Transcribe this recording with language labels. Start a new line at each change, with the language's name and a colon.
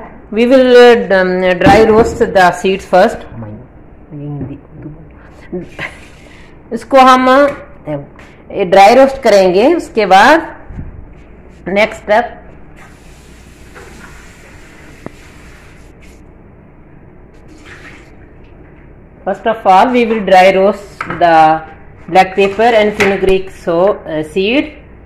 English: We will dry roast the seeds first.
Hindi: इसको हम dry roast करेंगे। उसके बाद
English: next step, first of all we will dry roast the black pepper and fenugreek seed,